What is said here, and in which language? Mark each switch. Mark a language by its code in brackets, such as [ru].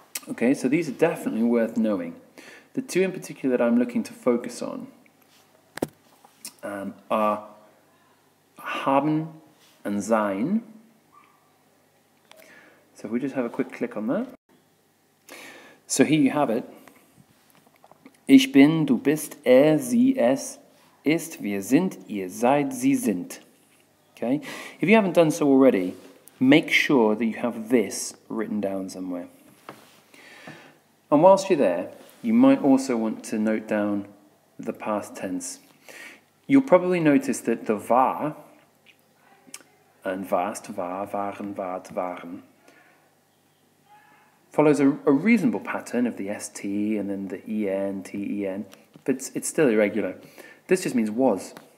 [en] Okay, so these are definitely worth knowing. The 2 in particular that I'm looking to focus on are haben and sein. So if we just have a quick click on that. So here you have it. [de] Ich bin, du bist, er, sie, es, ist, wir sind, ihr seid, sie sind. [en] Okay? If you haven't done so already, make sure that you have this written down somewhere. And whilst you're there, you might also want to note down the past tense. You'll probably notice that the war and warst, war, waren, wart, waren follows a reasonable pattern of the ST and then the EN, TEN, but it's still irregular. This just means was.